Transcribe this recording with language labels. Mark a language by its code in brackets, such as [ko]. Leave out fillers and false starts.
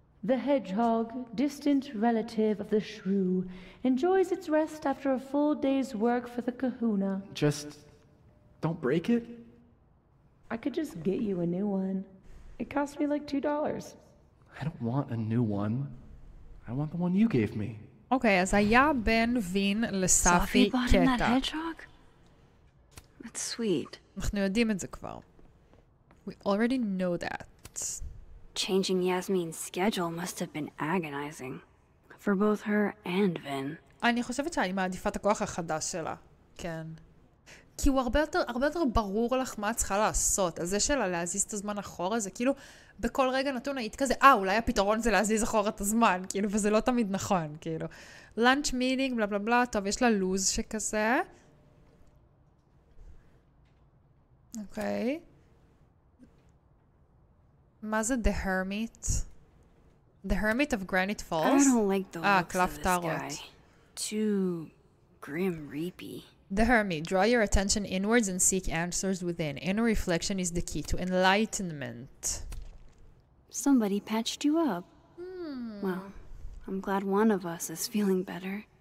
[en] The hedgehog, distant relative of the shrew, enjoys its rest after a full day's work for the kahuna. Just don't break it? I could just get you a new one. It cost me like $2. I don't want a new one. I want the one you gave me. [he] אוקיי, אז היה בין וין לספי קטע. [en] That's sweet. [he] אנחנו יודעים את זה כבר. [en] We already know that. Changing Yasmin's schedule must have been agonizing. For both her and Vin. [he] אני חושבת שאני מעדיפה את הכוח החדש שלה. כן. כי הוא הרבה יותר ברור לך מה את צריכה לעשות. אז זה שלה להזיז את הזמן אחורה, זה כאילו, בכל רגע נתון היית כזה, אולי הפתרון זה להזיז אחורה את הזמן, כאילו, וזה לא תמיד נכון, כאילו. [en] lunch meeting, [he] בלה בלה בלה, טוב, יש לה לוז שכזה. אוקיי. מה זה The Hermit? [en] The Hermit of Granite Falls? I don't like the looks [he] קלף [en] of this [he] טארוט. [en] guy. Too grim reapy. The Hermit, draw your attention inwards and seek answers within. Inner reflection is the key to enlightenment. Somebody patched you up. Well, I'm glad one of us is feeling better.